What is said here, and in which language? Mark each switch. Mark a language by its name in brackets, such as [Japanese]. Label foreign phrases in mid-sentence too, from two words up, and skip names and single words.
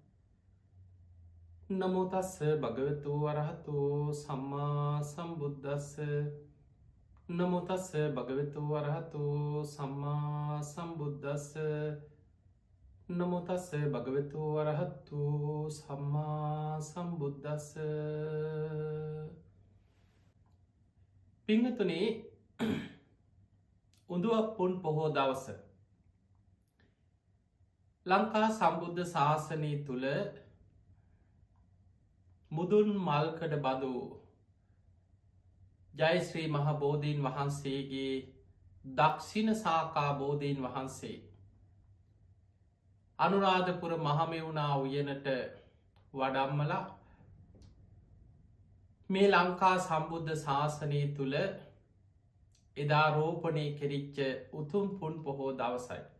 [Pali] නමෝ තස්ස භගවතු වරහතෝ සම්මා සම්බුද්දස්ස නමෝ තස්ස භගවතු වරහතෝ සම්මා සම්බුද්දස්ස නමෝ තස්ස භගවතු වරහතෝ සම්මා සම්බුද්දස්ස [Sinhala] පින්වතුනි උඳුවප්පුන් පොහෝ දවස ලංකා සම්බුද්ධ ශාසනය තුළ මුදුන් මල්කඩ බදු ජයශ්‍රී මහබෝධීන් වහන්සේගේ දක්ෂිණ සාකා බෝධීන් වහන්සේ අනුරාධපුර මහමෙවුනා උයනට වඩම්මලා මේ ලංකා සම්බුද්ධ ශාසනය තුළ එදා රෝපණය කෙරිච්ච උතුම් පුන් පොහෝ දවසයි.